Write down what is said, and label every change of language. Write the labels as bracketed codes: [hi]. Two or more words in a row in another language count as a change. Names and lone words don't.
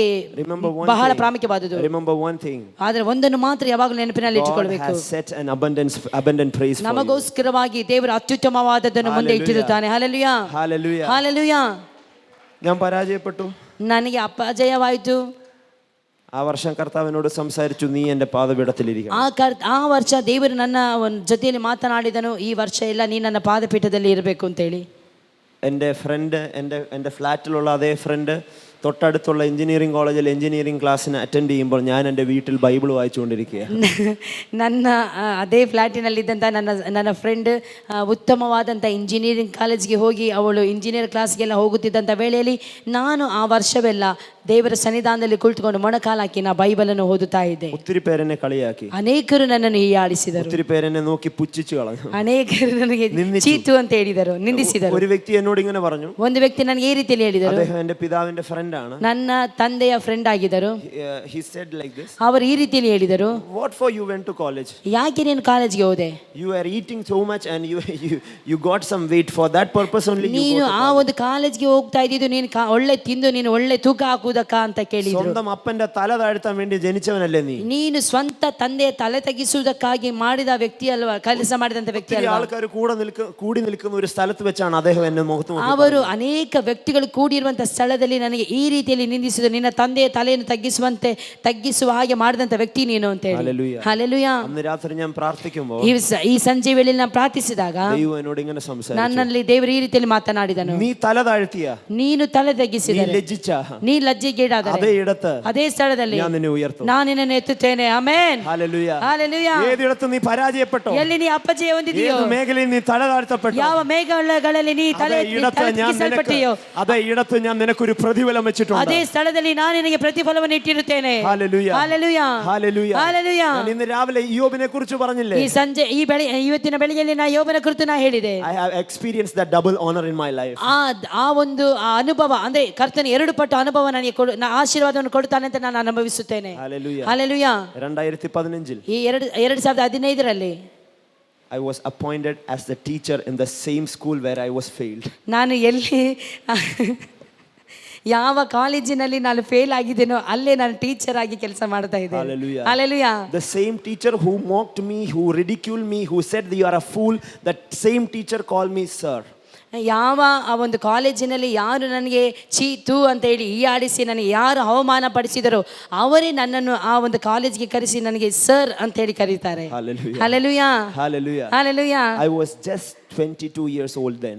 [en] Remember one [kn] ಬಹಳ [en] thing. [kn] ಪ್ರಾಮುಖ್ಯವಾದುದು. [en] Remember one thing. [kn] ಆದ್ರೆ ಒಂದನ್ನು ಮಾತ್ರ ಯಾವಾಗಲೂ ನೆನಪಿನಲ್ಲಿ [en] God [kn] ಇಟ್ಟುಕೊಳ್ಳಬೇಕು, [en] has set an abundant praise for you. [kn] ನಮಗೋಸ್ಕರವಾಗಿ ದೇವರು ಅತ್ಯುತ್ತಮವಾದದ್ದನ್ನು ಮುಂದೆ ಇಟ್ಟಿರುತ್ತಾನೆ. ಹಲ್ಲೆಲೂಯಾ. [en] Hallelujah. [kn] ಹಲ್ಲೆಲೂಯಾ. [ml] ഞാൻ പരാജയപ്പെട്ടു. [kn] ನನಗೆ ಅಪಜಯವಾಯಿತು. [ml] ആ വർഷം കർത്താവിനോട് സംസാരിച്ചു, നീ എൻ്റെ പാദപീഠത്തിലിരിക്കണം. [kn] ಆ ವರ್ಷ ದೇವರು ನನ್ನ ಜೊತೆಯಲ್ಲಿ ಮಾತನಾಡಿದನು, ಈ ವರ್ಷ ಎಲ್ಲ ನೀ ನನ್ನ ಪಾದಪೀಠದಲ್ಲಿ ಇರಬೇಕು ಅಂತೇಳಿ. [ml] എൻ്റെ ഫ്രണ്ട്, എൻ്റെ ഫ്ലാറ്റിലുള്ള അതേ ഫ്രണ്ട് തൊട്ടടുത്തുള്ള [en] engineering college engineering class [ml] അറ്റൻഡ് ചെയ്യുമ്പോൾ ഞാൻ എൻ്റെ വീട്ടിൽ ബൈബിൾ വായിച്ചുകൊണ്ടിരിക്കുകയാണ്. [kn] ನನ್ನ ಅದೇ ಫ್ಲ್ಯಾಟಿನಲ್ಲಿದ್ದಂಥ ನನ್ನ ಫ್ರೆಂಡ್ ಉತ್ತಮವಾದಂಥ [en] engineering college [kn] ಹೋಗಿ ಅವಳು [en] engineer class [kn] ಹೋಗುತ್ತಿದ್ದಂಥ ವೇಳೆಯಲ್ಲಿ ನಾನು ಆ ವರ್ಷವೆಲ್ಲ ದೇವರ ಸನ್ನಿಧಾನದಲ್ಲಿ ಕುಳಿತುಕೊಂಡು ಮೊಣಕಾಲಾಕಿ ನಾ ಬೈಬಲನ್ನು ಓದುತ್ತಾ ಇದ್ದೆ. [ml] ഒത്തിരി പേരെന്നെ കളിയാക്കി, [kn] ಅನೇಕರು ನನ್ನನ್ನು ಹೀಯಾಳಿಸಿದರು, [ml] ഒത്തിരി പേരെന്നെ നോക്കി പുച്ഛിച്ചു കളഞ്ഞു, [kn] ಅನೇಕರು ನನಗೆ ಚೀತು ಅಂತ ಹೇಳಿದರು, ನಿಂದಿಸಿದರು. [ml] ഒരു വ്യക്തി എന്നോട് ഇങ്ങനെ പറഞ്ഞു, [kn] ಒಂದು ವ್ಯಕ್ತಿ ನನಗೆ ಈ ರೀತಿಯಲ್ಲಿ ಹೇಳಿದರು, [ml] അദ്ദേഹം എൻ്റെ പിതാവിൻ്റെ ഫ്രണ്ട് ആണ്, [kn] ನನ್ನ ತಂದೆಯ ಫ್ರೆಂಡ್ ಆಗಿದ್ದರು. [en] he said like this, [kn] ಅವರು ಈ ರೀತಿಯಲ್ಲಿ ಹೇಳಿದರು, [en] what for you went to college? [kn] ಯಾಕೆ ನೀನು ಕಾಲೇಜ್ಗೆ ಹೋದೆ? [en] You are eating so much and you got some weight, for that purpose only you [kn] ನೀನು [en] go to [kn] ಆ ಒಂದು ಕಾಲೇಜ್ಗೆ ಹೋಗ್ತಾ ಇದ್ದಿದ್ದು ನೀನು ಒಳ್ಳೆ ತಿಂದು ನೀನು ಒಳ್ಳೆ ತೂಕ ಹಾಕುವುದಕ್ಕ ಅಂತ ಕೇಳಿದ್ರು. [ml] സ്വന്തം അപ്പന്റെ തല താഴ്ത്താൻ വേണ്ടി ജനിച്ചവനല്ലേ നീ? [kn] ನೀನು ಸ್ವಂತ ತಂದೆಯ ತಲೆ ತಗ್ಗಿಸುವುದಕ್ಕಾಗಿ ಮಾಡಿದ ವ್ಯಕ್ತಿ ಅಲ್ವಾ, ಕೆಲಸ ಮಾಡಿದಂತ ವ್ಯಕ್ತಿ ಅಲ್ವಾ? [ml] ആൾക്കാർ കൂടി നിൽക്കുന്ന ഒരു സ്ഥലത്ത് വെച്ചാണ് അദ്ദേഹം എന്നെ മുഖത്ത് നോക്കി [kn] ಅವರು ಅನೇಕ ವ್ಯಕ್ತಿಗಳು ಕೂಡಿರುವಂತ ಸ್ಥಳದಲ್ಲಿ ನನಗೆ ಈ ರೀತಿಯಲ್ಲಿ ನಿಂದಿಸಿದರು, ನಿನ್ನ ತಂದೆಯ ತಲೆಯನ್ನು ತಗ್ಗಿಸುವ ಹಾಗೆ ಮಾಡಿದಂತ ವ್ಯಕ್ತಿ ನೀನು ಅಂತ ಹೇಳಿ. [ml] ഹല്ലേലൂയ. [kn] ಹಲ್ಲೆಲೂಯಾ. [ml] അന്ന് രാത്രി ഞാൻ പ്രാർത്ഥിക്കുമ്പോൾ [kn] ಈ ಸಂಜೆ ವೇಳೆಯಲ್ಲಿ ನಾನು ಪ್ರಾರ್ಥಿಸಿದಾಗ [ml] ദൈവം എന്നോട് ഇങ്ങനെ സംസാരിച്ചു, [kn] ನನ್ನಲ್ಲಿ ದೇವರು ಈ ರೀತಿಯಲ್ಲಿ ಮಾತನಾಡಿದನು, [ml] നീ തല താഴ്ത്തിയ, [kn] ನೀನು ತಲೆ [ml] നീ [kn] ತಗ್ಗಿಸಿದರೆ, [ml] ലജ്ജിച്ച, [kn] ನೀ ಲಜ್ಜೆಗೀಡಾದರೆ [ml] അതേ ഇടത്ത് [kn] ಅದೇ ಸ್ಥಳದಲ್ಲಿ [ml] ഞാൻ നിന്നെ ഉയർത്തും. [kn] ನಾನು ನಿನ್ನನ್ನು ಎತ್ತುತ್ತೇನೆ. ಆಮೆನ್. [ml] ഹല്ലേലൂയ. [kn] ಹಲ್ಲೆಲೂಯಾ. [ml] ഏതിടത്ത് നീ പരാജയപ്പെട്ടോ, [kn] ಎಲ್ಲಿ ನೀ ಅಪಜಯ ಹೊಂದಿದೆಯೋ, [ml] ഏത് മേഖലയിൽ നീ തല താഴ്ത്തപ്പെട്ടോ, [kn] ಯಾವ ಮೇಘಗಳಲ್ಲಿ ನೀ ತಗ್ಗಿಸಲ್ಪಟ್ಟಿಯೋ, [ml] അതേ ഇടത്ത് ഞാൻ നിനക്കൊരു പ്രതിഫലം വെച്ചിട്ടുണ്ട്. [kn] ಅದೇ ಸ್ಥಳದಲ್ಲಿ ನಾನು ನಿನಗೆ ಪ್ರತಿಫಲವನ್ನು ಇಟ್ಟಿರುತ್ತೇನೆ. [ml] ഹല്ലേലൂയ. [kn] ಹಲ್ಲೆಲೂಯಾ. [ml] ഹല്ലേലൂയ. [kn] ಹಲ್ಲೆಲೂಯಾ. [ml] ഞാൻ ഇന്ന് രാവിലെ യോബിനെ കുറിച്ച് പറഞ്ഞില്ലേ, [kn] ಇವತ್ತಿನ ಬೆಳಿಗ್ಗೆಯಲ್ಲಿ ನಾ ಯೋಬನ ಕುರಿತು ನಾ ಹೇಳಿದೆ. [en] I have experienced that double honor in my life. [kn] ಆ ಒಂದು ಅನುಭವ ಅಂದ್ರೆ ಕರ್ತನ 2 ಪಟ್ಟು ಅನುಭವ ನನಗೆ ಆಶೀರ್ವಾದವನ್ನು ಕೊಡುತ್ತಾನೆ ಅಂತ ನಾನು ಅನುಭವಿಸುತ್ತೇನೆ. [en] Hallelujah. [kn] ಹಲ್ಲೆಲೂಯಾ. 2015 ಈ 2015ರಲ್ಲಿ [en] I was appointed as the teacher in the same school where I was failed. [kn] ನಾನು ಎಲ್ಲಿ ಯಾವ ಕಾಲೇಜಿನಲ್ಲಿ ನಾನು ಫೇಲ್ ಆಗಿದ್ದೇನೋ ಅಲ್ಲೇ ನಾನು ಟೀಚರ್ ಆಗಿ ಕೆಲಸ ಮಾಡ್ತಾ ಇದ್ದೆ. [en] Hallelujah. [kn] ಹಲ್ಲೆಲೂಯಾ. [en] The same teacher who mocked me, who ridiculed me, who said you are a fool, that same teacher called me sir. [kn] ಯಾವ ಆ ಒಂದು ಕಾಲೇಜಿನಲ್ಲಿ ಯಾರು ನನಗೆ ಚೀತು ಅಂತ ಹೇಳಿ ಈ ಆಡಿಸಿ ನನಗೆ ಯಾರು ಅವಮಾನ ಪಡಿಸಿದರೋ ಅವರೇ ನನ್ನನ್ನು ಆ ಒಂದು ಕಾಲೇಜ್ಗೆ ಕರೆಸಿ ನನಗೆ ಸರ್ ಅಂತ ಹೇಳಿ ಕರೀತಾರೆ. [en] Hallelujah. [kn] ಹಲ್ಲೆಲೂಯಾ. [en] Hallelujah. [kn] ಹಲ್ಲೆಲೂಯಾ. [en] I was just 22 years old then.